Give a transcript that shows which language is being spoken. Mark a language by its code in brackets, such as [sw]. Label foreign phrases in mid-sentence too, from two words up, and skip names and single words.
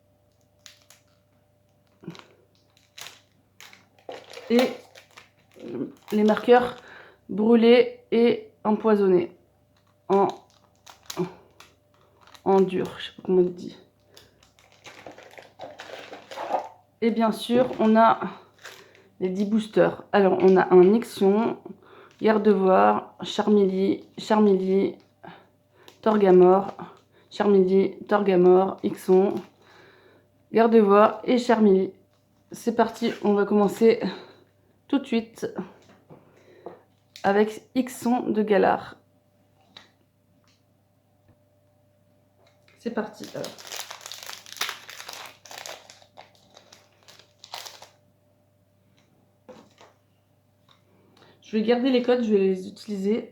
[fr] Et les marqueurs brûlés et empoisonnés. En dur, je sais pas comment on dit. Et bien sûr, on a les 10 boosters. Alors, on a un Ixion, Gardevoir, Charmilly, Torgamore, Charmilly, Torgamore, Ixon, Gardevoir et Charmilly. C'est parti, on va commencer tout de suite avec Ixon de Galar. C'est parti. Alors. Je vais garder les codes, je vais les utiliser.